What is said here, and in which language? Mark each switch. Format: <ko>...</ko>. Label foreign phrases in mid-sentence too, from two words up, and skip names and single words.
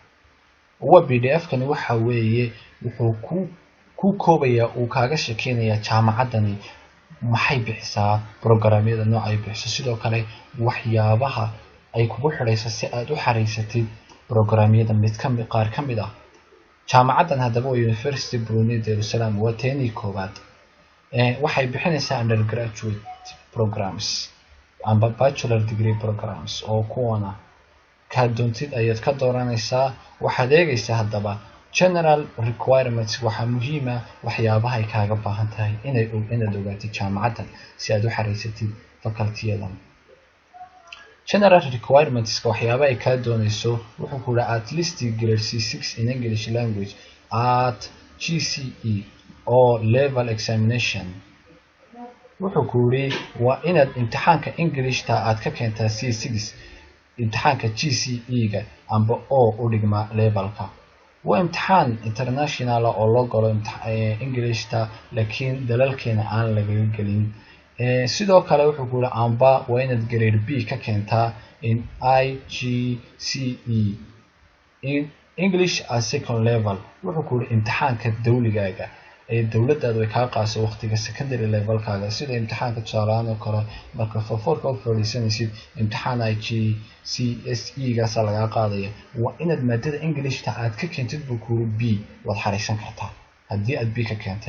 <so>PDF kan waxa weeye wuxuu ku koobaya uu kaaga sheekeynaya jaamacaddani maxay bixisaa programyada noocay bixiso sidoo kale waxyaabaha ay kugu xidhayso si aad u xariisatid programyada qaar ka mid ah. jaamacaddan haddaba waa University Brunei Darussalam waa teeni koobaad. waxay bixinaysaa</so> <en>undergraduate programs</en> <so>amba</so> <en>bachelor degree programs</en> <so>oo kuwana ka doontid ayaad ka dooranaysaa. waxaad eegaysaa haddaba</so> <en>general requirements</en> <so>waxa muhiim ah waxyaabaha ay kaaga baahan tahay inaad ogaatid jaamacaddan si aad u xariisatid faculty-yadan.</so> <en>general requirements</en> <so>waxyaabaha ay ka doonayso wuxuu ku yiri</so> <en>at least grade C6 in English language at GCE or level examination.</en> <so>wuxuu ku yiri waa inaad imtixaanka Englishta aad ka keentaa C6 imtixaanka GCE-ga amba oo u dhigma levelka. waa imtixaan international oo loo galo Englishta laakiin dalalkeena aan laga gelin. sidoo kale wuxuu ku yiri amba waa inaad</so> <en>grade B</en> <so>ka keentaa</so> <en>in IGCE in English as second level.</en> <so>wuxuu ku yiri imtixaanka dawligaaga ee dawladdaadu ay ka qaadso waqtiga secondary level-kaaga sida imtixaanka tusaalahaan oo kale marka form-ka u fadhiisanaysid imtixaan IGCSE-gaas laga qaadaya waa inaad maadada Englishta aad ka keentid buu ku yiri B waad xariisan kartaa haddii aad B ka keentay.</so>